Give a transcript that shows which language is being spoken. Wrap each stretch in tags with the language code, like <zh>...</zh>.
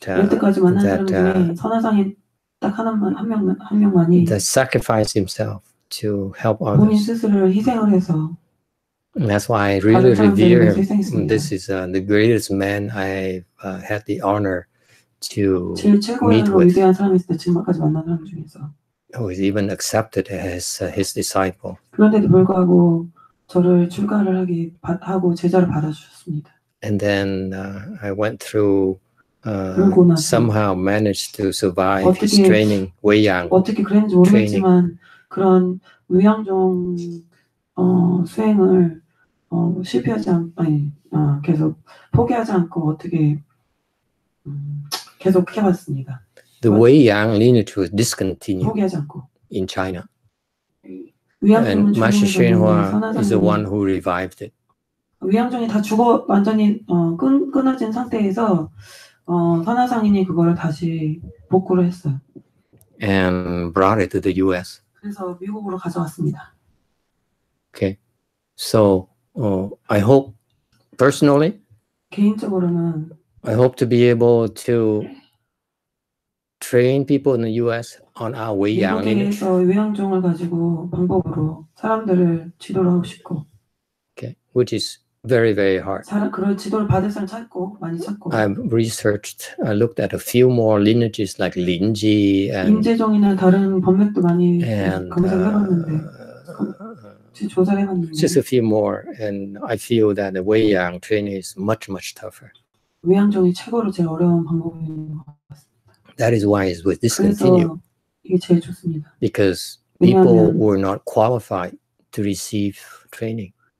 <ko>여태까지 만난 사람 중에 선화상인 딱 한 명만이</ko> <en>that sacrificed himself to help</en> <ko>본인</ko> <en>others.</en> <ko>스스로를 희생을 해서.</ko> <en>And that's why I really revere him. This is the greatest man I've had the honor to</en> <ko>제일 최고로 위대한 사람이 있을 때 지금까지 만난 사람 중에서.</ko> <en>Who is even accepted as his disciple.</en> <ko>그런데도 불구하고 저를 출가를 하고 제자를 받아주셨습니다.</ko> <en>And then I went through somehow managed to survive his training, 웨이양.</en> <ko>어떻게 그랬는지 모르겠지만 그런 위양종 수행을 실패하지 계속 포기하지 않고 어떻게 계속 해봤습니다.</ko> <en>The Wei-yang lineage was discontinued</en> <ko>포기하지 않고.</ko> <en>in China. And Master YongHua is the one who revived it.</en> <ko>위양종이 다 완전히 끊어진 상태에서 선화상인이 그거를 다시 복구를 했어요.</ko> <en>And brought it to the U.S.</en> <ko>그래서 미국으로 가져왔습니다.</ko> <en>Okay, so I hope personally,</en> <ko>개인적으로는</ko> <en>I hope to be able to train people in the U.S. on our Wei-yang lineage.</en> <ko>미국에서 위양종을 가지고 방법으로 사람들을 지도를 하고 싶고.</ko> <en>Okay, which is very, very hard.</en> <ko>그런 지도를 받을 사람 많이 찾고.</ko> <en>I looked at a few more lineages like Linji and</en> <ko>임재종이나 다른 법맥도 많이 검색을 해봤는데, 조사를 해봤는데.</ko> <en>Just a few more, and I feel that the Wei-yang training is much, much tougher.</en> <ko>위양종이 최고로 제일 어려운 방법인 것 같습니다.</ko> <en>That is why it was discontinued.</en> <ko>이게 제일 좋습니다.</ko> <en>Because people were not qualified to receive training.</en>